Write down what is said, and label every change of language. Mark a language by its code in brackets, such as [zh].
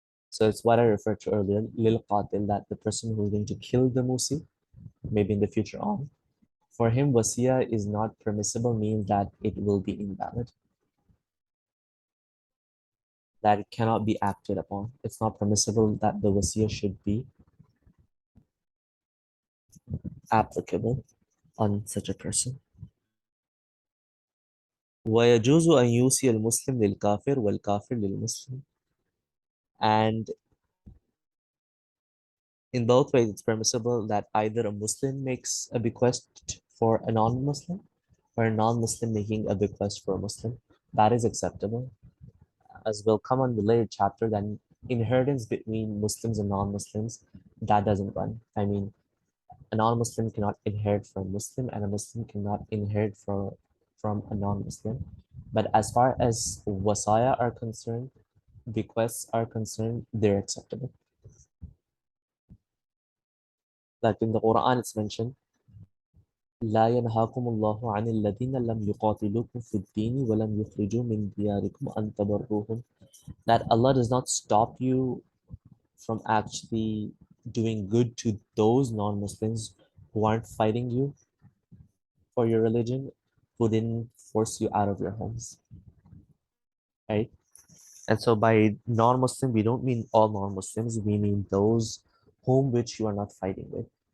[en] So it's what I referred to earlier, lil qatil, that the person who's going to kill the musi, maybe in the future on, for him wasiya is not permissible, means that it will be invalid, that it cannot be acted upon. It's not permissible that the wasiya should be applicable on such a person. [ar] ويجوز أن يوصي المسلم للكافر والكافر للمسلم. [en] And in both ways, it's permissible that either a Muslim makes a bequest for a non-Muslim or a non-Muslim making a bequest for a Muslim. That is acceptable. As will come on the later chapter, then inheritance between Muslims and non-Muslims, that doesn't run. I mean, a non-Muslim cannot inherit from a Muslim, and a Muslim cannot inherit from a non-Muslim. But as far as wasaya are concerned, bequests are concerned, they're acceptable. Like in the Quran, it's mentioned, [ar] لا ينهاكم الله عن الذين لم يقاتلوكم في الدين ولم يخرجوا من دياركم أن تبروهم. [en] That Allah does not stop you from actually doing good to those non-Muslims who aren't fighting you for your religion, who didn't force you out of your homes, right? And so by non-Muslim, we don't mean all non-Muslims, we mean those whom which you are not fighting with.